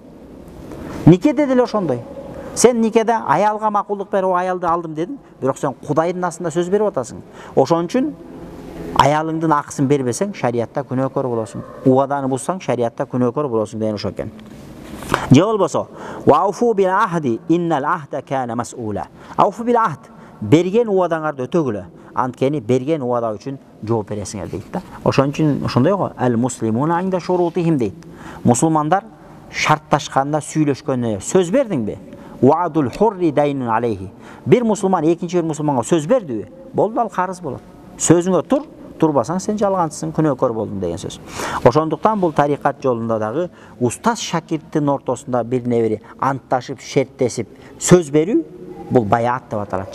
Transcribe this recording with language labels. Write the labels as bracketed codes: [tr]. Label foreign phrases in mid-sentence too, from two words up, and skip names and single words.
[ky] Никеде деле ошондой. Сен никеде аялга макулдук берип, аялды алдым дедиң, бирок сен Кудайдын астында сөз берип атасың. Ошон үчүн аялыңдын акысын бербесең, шариатта күнөөкөр болосуң. Уаданы бузсаң, шариатта күнөөкөр болосуң деген ошо экен. [ar] Же болбосо, "وأوفوا بالعهد إن العهد كان مسؤولا." أوفوا بالعهد, [ky] берген уадаңарды өтөгүлө. Анткени берген уада үчүн жооп бересиңер дейт да. Ошон үчүн ошондой го, [ar] "المسلمون عند شروطهم" [ky] дейт. Мусулмандар шартташканда, сүйлөшкөндө сөз бердиңби? [ar] وعد الحر دين عليه. [ky] Bir мусулман экинчи bir мусулманга сөз бердиби? Болду, ал карыз болот. Сөзүңө тур, турбасаң сен жалгансың, күнөөкөр болдуң деген сөз. Ошондуктан бул тарикат жолунда дагы устаз шакирттин ортосунда бирине бири антташып, шерттесип сөз берүү бул баяат деп аталат.